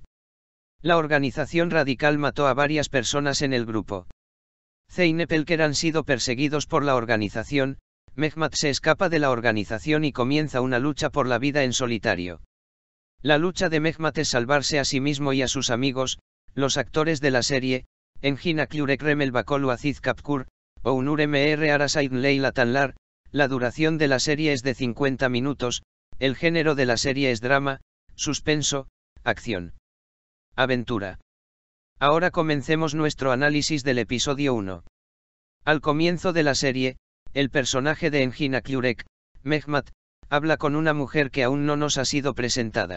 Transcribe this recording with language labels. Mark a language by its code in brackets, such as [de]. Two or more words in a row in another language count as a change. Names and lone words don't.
[es] La organización radical mató a varias personas en el grupo. Zeynep y Olker han sido perseguidos por la organización. Mehmet se escapa de la organización y comienza una lucha por la vida en solitario. La lucha de Mehmet es salvarse a sí mismo y a sus amigos. Los actores de la serie, Engin Akyurek Remel Bakolu Aziz Kapkur, Onur Mr Arasayn Leila Tanlar. La duración de la serie es de 50 minutos, el género de la serie es drama, suspenso, acción, aventura. Ahora comencemos nuestro análisis del episodio 1. Al comienzo de la serie, el personaje de Engin Akyurek, Mehmet, habla con una mujer que aún no nos ha sido presentada.